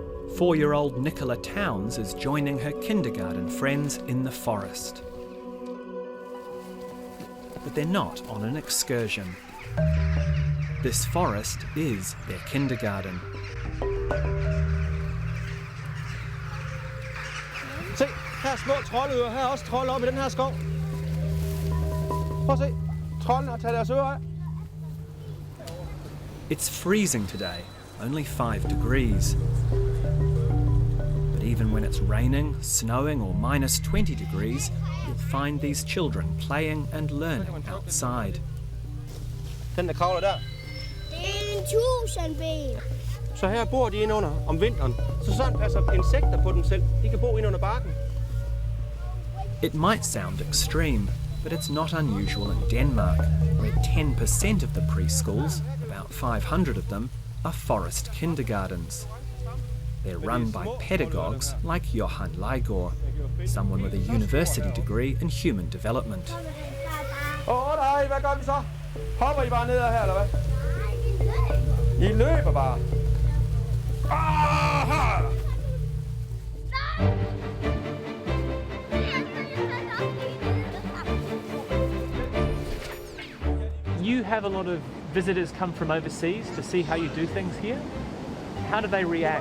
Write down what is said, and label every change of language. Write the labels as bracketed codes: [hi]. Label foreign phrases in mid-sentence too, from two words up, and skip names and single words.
[en] 4-year-old Nicola Towns is joining her kindergarten friends in the forest. But they're not on an excursion. This forest is their kindergarten. [da] Se, her er små troldøer. Her er også trolde oppe i den her skov. Prøv at se. Troldene har taget deres ører af. [en] It's freezing today, only 5 degrees. But even when it's raining, snowing or minus 20 degrees, you'll find these children playing and learning outside. [da] Den der kravler der. Det er en tusindben. Så her bor de inde under om vinteren. Så sådan passer insekter på dem selv. De kan bo inde under barken. [en] It might sound extreme, but it's not unusual in Denmark, where 10% of the preschools, about 500 of them, are forest kindergartens. They're run by pedagogues like Johan, someone with a university degree in human development. [da] Nej, hvad gør vi så? Hopper I bare ned her, eller hvad? I løber bare. Aha! [en] You have a lot of visitors come from overseas to see how you do things here. How do they react?